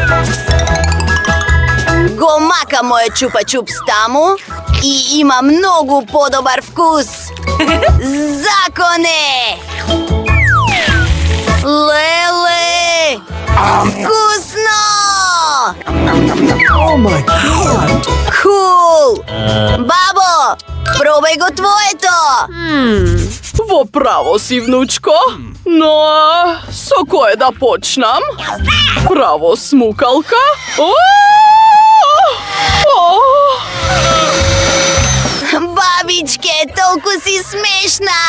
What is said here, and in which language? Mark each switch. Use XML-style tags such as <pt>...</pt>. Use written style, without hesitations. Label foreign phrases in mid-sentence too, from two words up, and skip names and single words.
<mk>Го мака моје чупа-чупс таму и има многу подобар вкус! Законе! Леле! Вкусно!</mk> <en>Oh my god!</en> <mk>Кул! Бабо, пробај го твоето! Во право си, внучко. Но со кое да почнам? Право смукалка? Бабичке, толку си смешна!</mk>